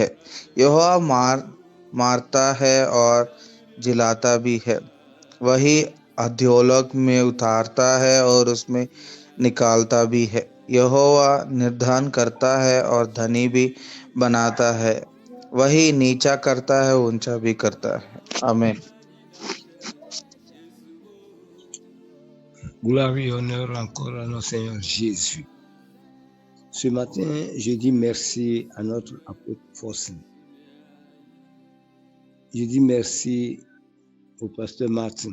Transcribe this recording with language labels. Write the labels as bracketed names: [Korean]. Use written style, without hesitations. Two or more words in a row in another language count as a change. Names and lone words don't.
[Hindi] यहोवा मारता है और जिलाता भी है, वही अधोलोक में उतारता है और उसमें निकालता भी है। यहोवा निर्धन करता है और धनी भी बनाता है, वही नीचा करता है ऊंचा भी करता है। आमीन। [French] Gloire et honneur encore à notre Seigneur Jésus. Ce matin, je dis merci à notre apôtre Faustin. Je dis merci au pasteur Martin.